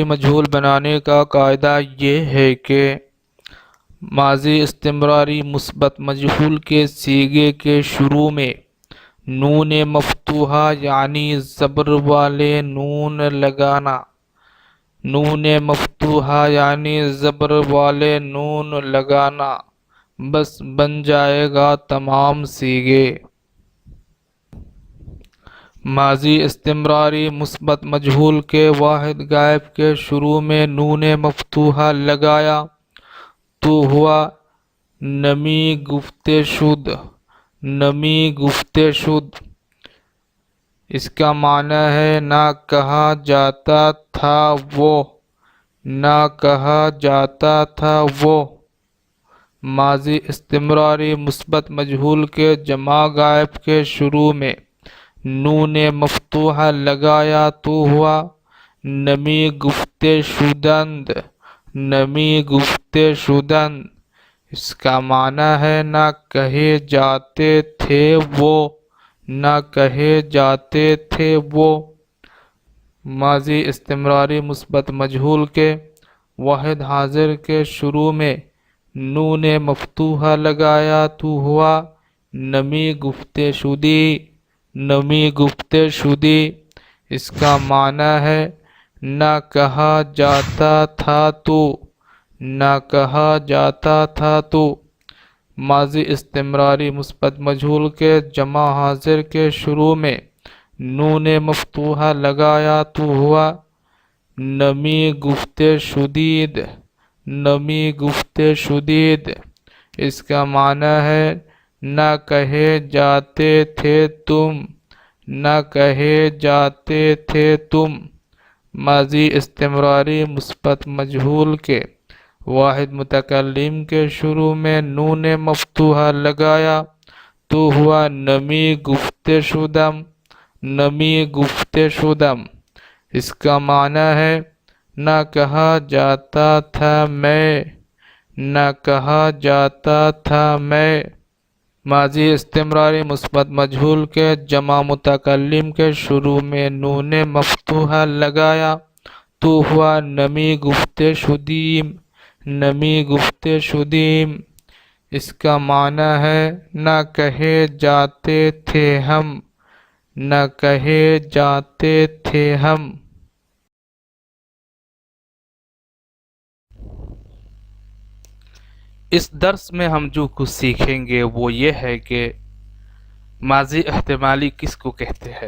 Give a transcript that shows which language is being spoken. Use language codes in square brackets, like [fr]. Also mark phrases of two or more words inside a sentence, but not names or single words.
[ur] مجہول بنانے کا قاعدہ یہ ہے کہ ماضی استمراری مثبت مجہول کے صیغے کے شروع میں نون مفتوحہ یعنی زبر والے نون لگانا نون مفتوحہ یعنی زبر والے نون لگانا بس بن جائے گا تمام صیغے ماضی استمراری مثبت مجہول کے واحد غائب کے شروع میں نون مفتوحہ لگایا تو [fa] ہوا نمی گفتے شد نمی گفتے شد [ur] اس کا معنی ہے نہ کہا جاتا تھا وہ نہ کہا جاتا تھا وہ ماضی استمراری مثبت مجہول کے جمع غائب کے شروع میں نون مفتوحہ لگایا تو ہوا [fa] نمی گفتے شدند نمی گفتے شدند [ur] اس کا معنی ہے نہ کہے جاتے تھے وہ، نہ کہے جاتے تھے وہ۔ ماضی استمراری مثبت مجہول کے واحد حاضر کے شروع میں نون مفتوحہ لگایا تو ہوا [fa] نمی گفت شدی، نمی گفت شدی۔ [ur] اس کا معنی ہے نہ کہا جاتا تھا تو، نہ کہا جاتا تھا تو۔ ماضی استمراری مثبت مجہول کے جمع حاضر کے شروع میں نون مفتوحہ لگایا تو ہوا [fa] نمی گفت شدید، نمی گفت شدید۔ [ur] اس کا معنی ہے نہ کہے جاتے تھے تم، نہ کہے جاتے تھے تم۔ ماضی استمراری مثبت مجہول کے واحد متکلم کے شروع میں نون مفتوحہ لگایا تو ہوا [fa] نمی گفت شدم، نمی گفت شدم۔ [ur] اس کا معنی ہے نہ کہا جاتا تھا میں، نہ کہا جاتا تھا میں۔ ماضی استمراری مثبت مجہول کے جمع متکلم کے شروع میں نون مفتوحہ لگایا تو ہوا [fa] نمی گفت شدیم، نمی گفت شدیم۔ [ur] اس کا معنی ہے نہ کہے جاتے تھے ہم، نہ کہے جاتے تھے ہم۔ اس درس میں ہم جو کچھ سیکھیں گے وہ یہ ہے کہ ماضی احتمالی کس کو کہتے ہیں۔